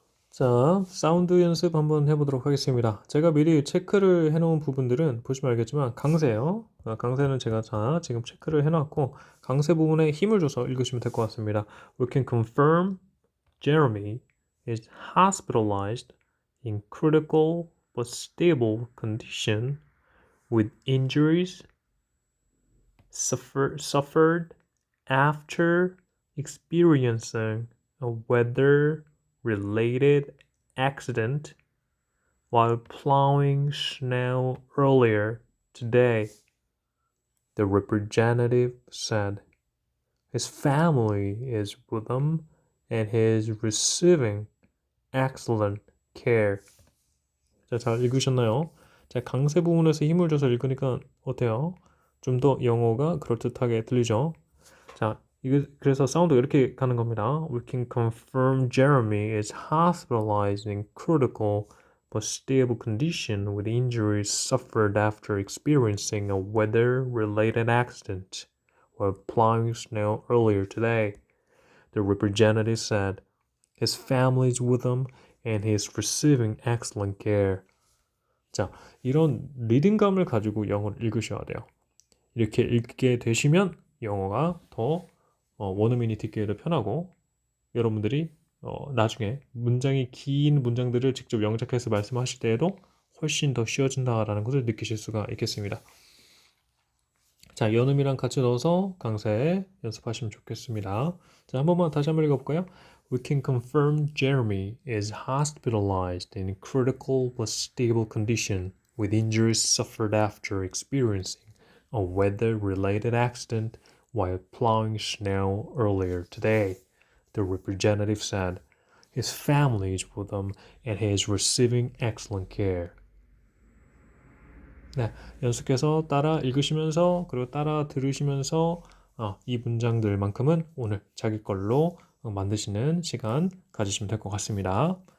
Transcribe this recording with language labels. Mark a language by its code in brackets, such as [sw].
[ko] 자, 사운드 연습 한번 해보도록 하겠습니다. 제가 미리 체크를 해놓은 부분들은 보시면 알겠지만 강세예요. 강세는 제가 지금 체크를 해놨고 강세 부분에 힘을 줘서 읽으시면 될 것 같습니다. [en] We can confirm Jeremy is hospitalized in critical but stable condition with injuries suffered after experiencing a weather-related accident while plowing snow earlier today, the representative said. His family is with him and he is receiving excellent care. [ko] 자, 잘 읽으셨나요? 자, 강세 부분에서 힘을 줘서 읽으니까 어때요? 좀 더 영어가 그럴듯하게 들리죠? 자, 그래서 사운드가 이렇게 가는 겁니다. [en] We can confirm Jeremy is hospitalized in critical but stable condition with injuries suffered after experiencing a weather-related accident while plowing snow earlier today. The representative said his family is with him and he is receiving excellent care. [ko] 자, 이런 리듬감을 가지고 영어를 읽으셔야 돼요. 이렇게 읽게 되시면 영어가 더 원어민이 듣기에도 편하고 여러분들이 나중에 문장이 긴 문장들을 직접 영작해서 말씀하실 때에도 훨씬 더 쉬워진다라는 것을 느끼실 수가 있겠습니다. 자, 연음이랑 같이 넣어서 강세 연습하시면 좋겠습니다. 자, 한 번만 다시 한번 읽어볼까요? [en] We can confirm Jeremy is hospitalized in critical but stable condition with injuries suffered after experiencing a weather-related accident while plowing snow earlier today, the representative said. His family is with him and he is receiving excellent care. [ko] 네, 연습해서 따라 읽으시면서 그리고 따라 들으시면서 이 문장들만큼은 오늘 자기 걸로 만드시는 시간 가지시면 될 것 같습니다.